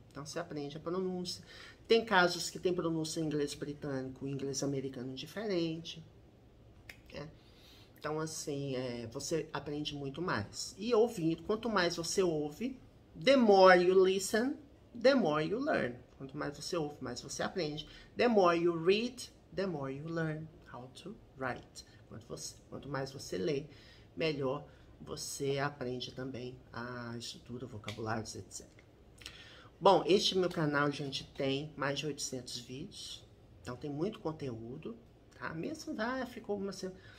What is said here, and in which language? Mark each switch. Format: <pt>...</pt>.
<pt>Então você aprende a pronúncia. Tem casos que tem pronúncia em inglês britânico e inglês americano diferente. Né? Então, assim, você aprende muito mais. E ouvindo, quanto mais você ouve,</pt> <en>the more you listen, the more you learn.</en> <pt>Quanto mais você ouve, mais você aprende.</pt> <en>The more you read, the more you learn how to write.</en> <pt>Quanto mais você lê, melhor você aprende também a estrutura, vocabulários, etc. Bom, este meu canal, gente, tem mais de 800 vídeos. Então, tem muito conteúdo, tá? Mesmo ficou uma semana...</pt>